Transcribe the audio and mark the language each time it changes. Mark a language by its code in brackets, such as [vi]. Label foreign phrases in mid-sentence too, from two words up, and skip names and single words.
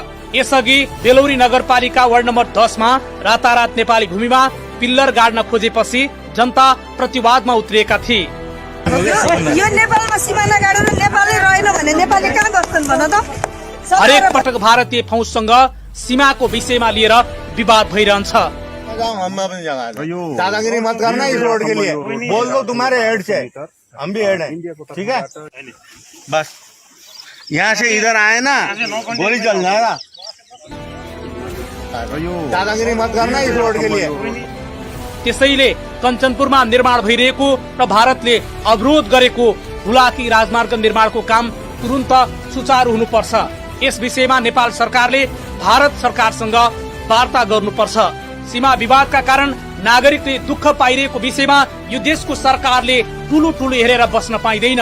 [ne] यसअघि बेलौरी नगरपालिका वार्ड नम्बर 10 मा रातारात नेपाली भूमिमा पिल्लर गाड्न खोजेपछि जनता प्रतिवादमा उत्रिएका थिए। यो नेपालमा सिमाना गाडेर नेपालले रहेन भने नेपालले कहाँ गर्छन् भन त? हरेक पटक भारतीय फौजसँग सीमाको विषयमा लिएर विवाद भइरहन्छ। [hi] दादागिरी मत करना इस रोड के लिए। बोल दो तुम्हारे हेड से, हम भी हेड हैं, ठीक है? बस यहाँ से इधर आए ना, गोली चल जाएगा। दादागिरी मत करना इस रोड के लिए। [ne] त्यसैले कञ्चनपुरमा निर्माण भइरहेको र भारतले अवरोध गरेको हुलाकी राजमार्ग निर्माणको काम तुरुन्त सुचारू हुनुपर्छ। यस विषयमा नेपाल सरकारले भारत सरकारसँग वार्ता गर्नुपर्छ। सीमा विवादका कारण नागरिकले दुःख पाइरहेको विषयमा यो देशको सरकारले ठूलो ठूलो हेरेर बस्न पाइँदैन।